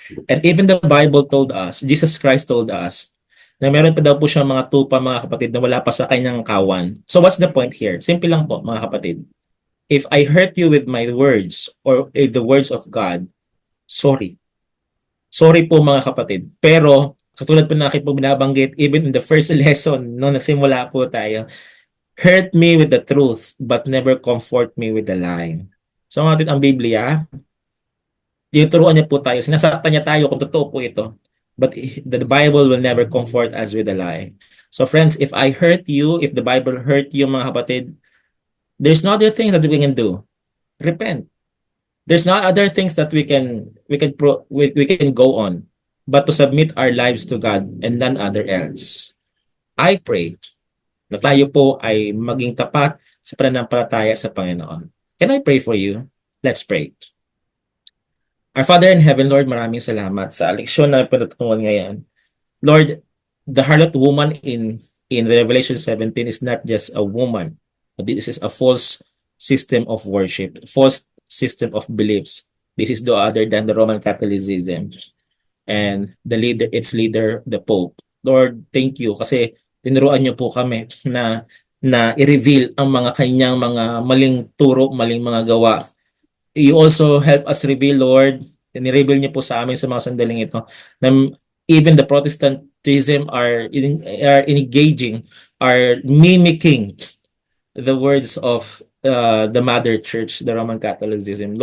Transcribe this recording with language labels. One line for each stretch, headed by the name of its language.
English: And even the Bible told us, Jesus Christ told us,
Filipino: na meron pa daw po siyang mga tupa mga kapatid na wala pa sa kanyang kawan.
English: So what's the point here? Simple lang po mga kapatid. If I hurt you with my words or with the words of God, sorry.
Filipino: Sorry po mga kapatid. Pero katulad po na aking po binabanggit,
English: even in the first lesson,
Filipino: nung nagsimula po tayo,
English: hurt me with the truth, but never comfort me with the lie.
Filipino: So natin ang Biblia, tinuturuan niya po tayo, sinasaktan niya tayo kung totoo po ito.
English: But the Bible will never comfort us with a lie. So friends, if I hurt you, if the Bible hurt you
Filipino: mga kapatid,
English: there's no other things that we can do. Repent. There's no other things that we can go on but to submit our lives to God and none other else.
Filipino: I pray na tayo po ay maging tapat sa pananampalataya sa Panginoon.
English: Can I pray for you? Let's pray. Our Father in Heaven, Lord,
Filipino: maraming salamat sa leksyon na pinatutungan ngayon.
English: Lord, the harlot woman in Revelation 17 is not just a woman. This is a false system of worship, false system of beliefs. This is no other than the Roman Catholicism and its leader, the Pope. Lord, thank you
Filipino: kasi tinuruan niyo po kami na i-reveal ang mga kanyang mga maling turo, maling mga gawa.
English: You also help us reveal, Lord,
Filipino: ni-reveal niyo po sa amin sa mga sandaling ito na
English: even the Protestantism are engaging, are mimicking the words of the Mother Church, the Roman Catholicism.